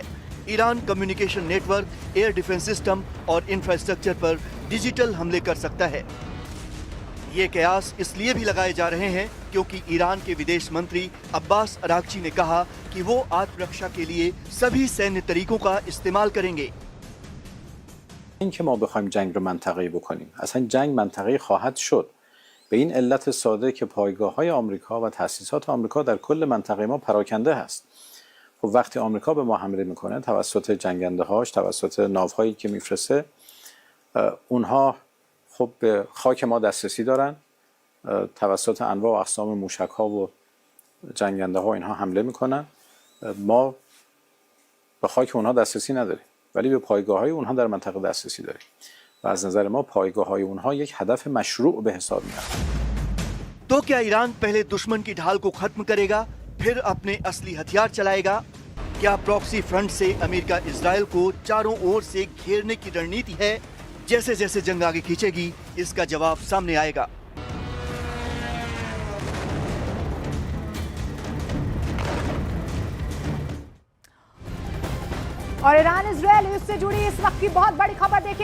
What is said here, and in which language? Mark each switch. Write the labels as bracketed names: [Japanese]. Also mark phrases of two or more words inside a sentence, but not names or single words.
[Hindi] ईरान [English] communication network, air defense system [Hindi] और इंफ्रास्ट्रक्चर पर डिजिटल हमले कर सकता है। ये कयास इसलिए भी लगाए जा रहे हैं क्योंकि ईरान के विदेश मंत्री अब्बास अरागची ने कहा कि वो आत्मरक्षा के लिए सभी सैन्य तरीकों का इस्तेमाल करेंगे। [Persian] اینکه ما بخوایم جنگ رو منطقه‌ای بکنیم، اصلا جنگ منطقه‌ای خواهد شد. به این علت ساده که پایگاه‌های آمریکا و تأسیسات آمریکا در کل منطقه ما پراکنده هست. خب وقتی آمریکا به ما حمله میکنه توسط جنگنده‌هاش، توسط ناوهایی که میفرسته، اونها خب به خاک ما دسترسی دارن، توسط انواع و اقسام موشک‌ها و جنگنده‌ها اینها حمله میکنن. ما به خاک اونها دسترسی نداریم، ولی به پایگاه‌های اونها در منطقه دسترسی داریم و از نظر ما پایگاه‌های اونها یک هدف مشروع به حساب میاد. [Hindi] तो क्या ईरान पहले दुश्मन की ढाल को खत्म करेगा, फिर अपने असली हथियार चलाएगा? क्या [English] proxy front [Hindi] से अमेरिका इजराइल को चारों ओर से घेरने की रणनीति है? जैसे जैसे जंग आगे खींचेगी इसका जवाब सामने आएगा। और ईरान इजरायल युद्ध से जुड़ी इस वक्त की बहुत बड़ी खबर देखिए।